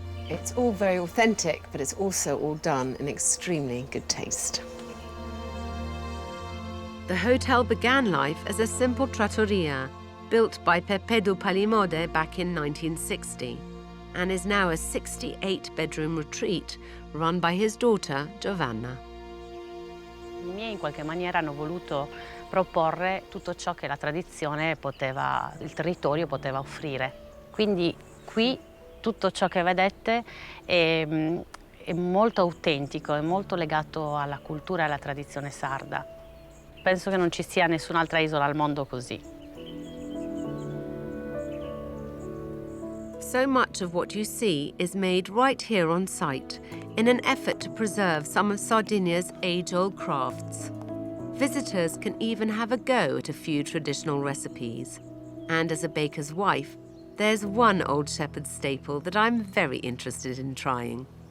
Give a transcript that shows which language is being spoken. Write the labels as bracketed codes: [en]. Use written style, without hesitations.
[en] It's all very authentic, but it's also all done in extremely good taste. The hotel began life as a simple trattoria built by Pepedu Palimode back in 1960 and is now a 68-bedroom retreat run by his daughter Giovanna. [it] I miei in qualche maniera hanno voluto proporre tutto ciò che la tradizione poteva, il territorio poteva offrire. Quindi qui tutto ciò che vedete è molto autentico, è molto legato alla cultura e alla tradizione sarda. Penso che non ci sia nessun'altra isola al mondo così. [en] So much of what you see is made right here on site in an effort to preserve some of Sardinia's age-old crafts. Visitors can even have a go at a few traditional recipes. And as a baker's wife, there's one old shepherd's staple that I'm very interested in trying.